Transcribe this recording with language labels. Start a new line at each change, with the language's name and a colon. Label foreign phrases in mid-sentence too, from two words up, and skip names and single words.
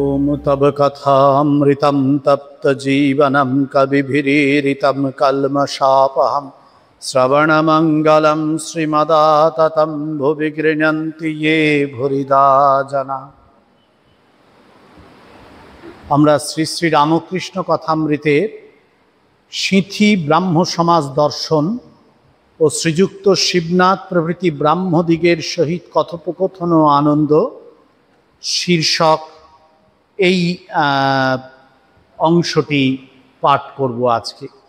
Sanskrit: तव कथामृतं तप्तजीवनं कविभिरीरितं कल्मषापहं श्रवणमङ्गलं श्रीमदाततं भुवि गृह्णन्ति ये भूरिदा जना।
Bangla: আমরা শ্রী শ্রী রামকৃষ্ণ কথামৃতে সিঁথি ব্রাহ্ম সমাজ দর্শন ও শ্রীযুক্ত শিবনাথ প্রভৃতি ব্রাহ্মদিগের সহিত কথোপকথন ও আনন্দ শীর্ষক এই অংশটি পাঠ করব আজকে।